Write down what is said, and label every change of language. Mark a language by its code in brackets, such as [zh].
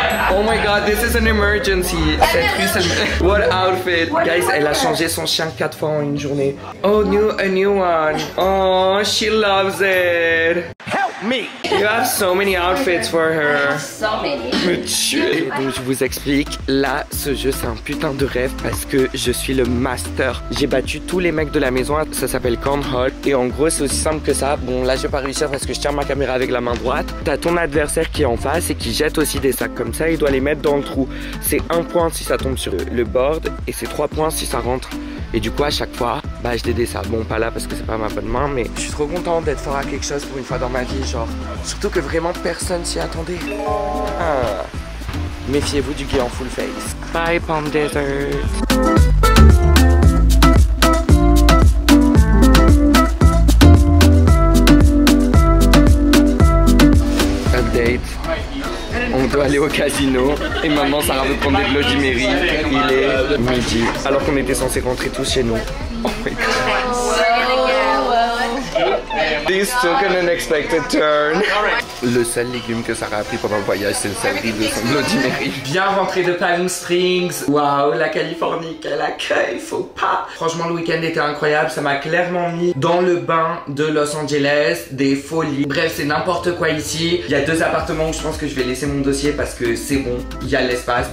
[en] Oh my god, this is an emergency. [fr] Cette rue, c'est... [en] What outfit? [fr] Guys, elle a changé son chien 4 fois en une journée. [en] Oh, a new one. Oh, she loves it. Help me. You have so many outfits for her. So many. [fr] Me tuer. Donc je vous explique, là ce jeu c'est un putain de rêve parce que je suis le master. J'ai battu tous les mecs de la maison, ça s'appelle Cornhole. Et en gros c'est aussi simple que ça. Bon là je vais pas réussir parce que je tiens ma caméra avec la main droite. T'as ton adversaire qui est en face et qui jette aussi des sacs comme ça, il doit les mettre dans le trou. C'est 1 point si ça tombe sur le board et c'est 3 points si ça rentre. Et du coup à chaque fois, bah je dédie ça. Bon pas là parce que c'est pas ma bonne main, mais je suis trop content d'être fort à quelque chose pour une fois dans ma vie, genre. Surtout que vraiment personne s'y attendait. Ah. Méfiez-vous du gay en full face. Bye Palm Desert. Update. On doit aller au casino et maman Sarah veut prendre des Bloody Mary. Il est midi alors qu'on était censé rentrer tous chez nous. [en] Oh my god. This took an unexpected turn. [fr] Le seul légume que Sarah a pris pendant le voyage, c'est le céleri de son Bloody Mary. Bien rentré de Palm Springs. Waouh, la Californie, quel accueil, faut pas. Franchement, le week-end était incroyable. Ça m'a clairement mis dans le bain de Los Angeles, des folies. Bref, c'est n'importe quoi ici. Il y a 2 appartements où je pense que je vais laisser mon dossier parce que c'est bon. Il y a l'espace.